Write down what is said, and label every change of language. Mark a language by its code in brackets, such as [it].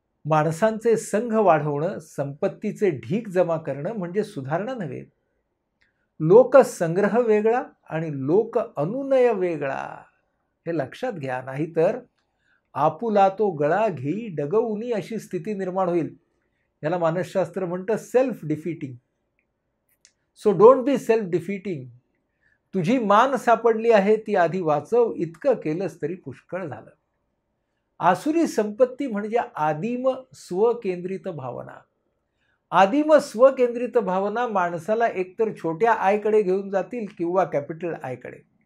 [mr] माणसांचे संघ वाढवणं, संपत्तीचे ढीग जमा करणं म्हणजे सुधारणा नव्हे. लोकसंग्रह वेगळा आणि लोक अनुनय वेगळा, हे लक्षात घ्या. नाहीतर आपुला तो गळा घेई डगवुनी अशी स्थिती निर्माण होईल. याला मानसशास्त्र म्हणतं self defeating. [en] So don't be self defeating. [mr] तुझी मान सापडली आहे ती आधी वाचव, इतकं केलंस तरी पुष्कळ झालं. आसुरी संपत्ती म्हणजे आदिम स्वकेंद्रित भावना. आदिम स्वकेंद्रित भावना माणसाला एकतर छोट्या आयकडे घेऊन जातील किंवा कॅपिटल आयकडे.